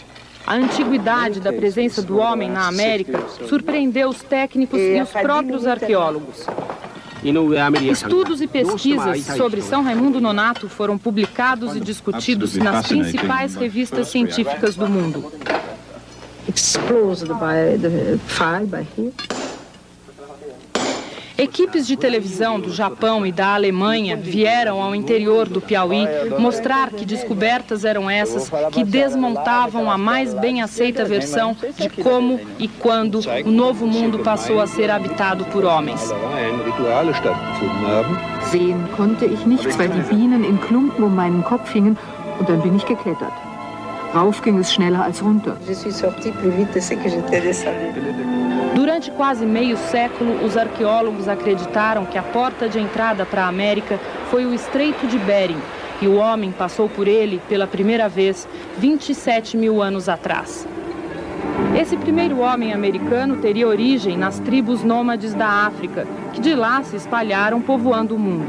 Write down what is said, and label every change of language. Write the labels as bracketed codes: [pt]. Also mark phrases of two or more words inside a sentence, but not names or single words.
[pt] A antiguidade da presença do homem na América surpreendeu os técnicos e os próprios arqueólogos. Estudos e pesquisas sobre São Raimundo Nonato foram publicados e discutidos nas principais revistas científicas do mundo. [en] Exploded by the fire by here. [pt] Equipes de televisão do Japão e da Alemanha vieram ao interior do Piauí mostrar que descobertas eram essas que desmontavam a mais bem aceita versão de como e quando o Novo Mundo passou a ser habitado por homens. [de] Sehen konnte ich nichts, weil die Bienen in Klumpen um meinen Kopf hingen und dann bin ich geklettert. Rauf ging es schneller als runter. [pt] Durante quase meio século, os arqueólogos acreditaram que a porta de entrada para a América foi o Estreito de Bering, e o homem passou por ele pela primeira vez 27 mil anos atrás. Esse primeiro homem americano teria origem nas tribos nômades da África, que de lá se espalharam povoando o mundo.